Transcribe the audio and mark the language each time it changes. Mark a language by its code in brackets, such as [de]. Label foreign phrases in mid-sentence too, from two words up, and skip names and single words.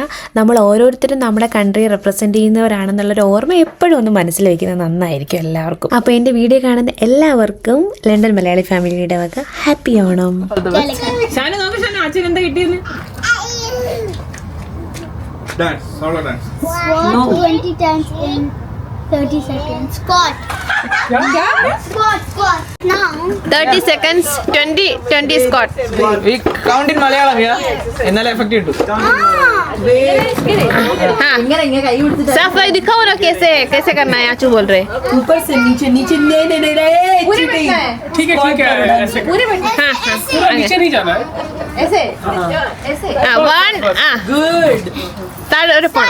[ml] നമ്മൾ ഓരോരുത്തരും നമ്മുടെ [en] country represent [ml] ചെയ്യുന്നവരാണെന്നുള്ളൊരു ഓർമ്മ എപ്പോഴും ഒന്ന് മനസ്സിൽ വയ്ക്കുന്നത് നന്നായിരിക്കും എല്ലാവർക്കും. അപ്പോൾ എൻ്റെ വീഡിയോ കാണുന്ന എല്ലാവർക്കും ലണ്ടൻ മലയാളി ഫാമിലിയുടെ വക ഹാപ്പി ഓണം. [en] dance, solo dance. 20 times in 30 seconds. Squat. Squat. Now. 30 seconds, 20 squat. We count in Malayalam, yeah? [ml] എന്നാലേ എഫക്റ്റ് കിട്ടും. [hi] साफ भाई दिखाओ ना कैसे करना है आचू बोल रहे ऊपर से नीचे नहीं ठीक है ऐसे हाँ पूरा नीचे नहीं जाना है. हाँ वन गुड [ml] ताड़ ഒരു പോണം